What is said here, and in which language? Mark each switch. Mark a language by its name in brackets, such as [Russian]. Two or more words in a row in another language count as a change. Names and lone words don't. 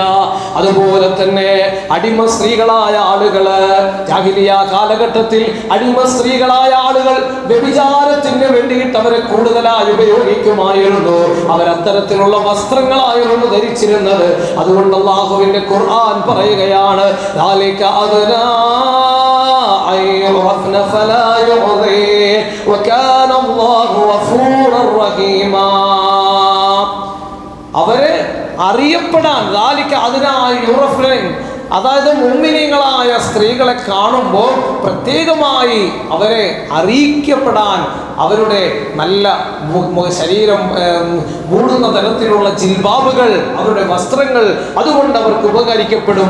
[Malayalam] അതുപോലെ തന്നെ അടിമ സ്ത്രീകളായ ആളുകള്, ജാഹിലിയ കാലഘട്ടത്തിൽ അടിമ സ്ത്രീകളായ ആളുകൾ വ്യഭിചാരത്തിന് വേണ്ടിയിട്ട് അവരെ കൂടുതലായി ഉപയോഗിക്കുമായിരുന്നു. അവരത്തരത്തിലുള്ള വസ്ത്രങ്ങളായിരുന്നു ധരിച്ചിരുന്നത്. അതുകൊണ്ട് അല്ലാഹുവിന്റെ ഖുർആൻ പറയുകയാണ്, [Arabic] ذَلِكَ أَدْنَى أَن يُعْرَفْنَ فَلَا يُؤْذِينَ وَكَانَ اللَّهُ غَفُورًا رَحِيمًا. [Malayalam] അവരെ അറിയപ്പെടാൻ, അതായത് മുഅ്മിനീങ്ങളായ സ്ത്രീകളെ കാണുമ്പോൾ പ്രത്യേകമായി അവരെ അറിയിക്കപ്പെടാൻ, അവരുടെ നല്ല ശരീരം മൂടുന്ന തരത്തിലുള്ള ജിൽബാബുകൾ, അവരുടെ വസ്ത്രങ്ങൾ അതുകൊണ്ട് അവർക്ക് ഉപകരിക്കപ്പെടും.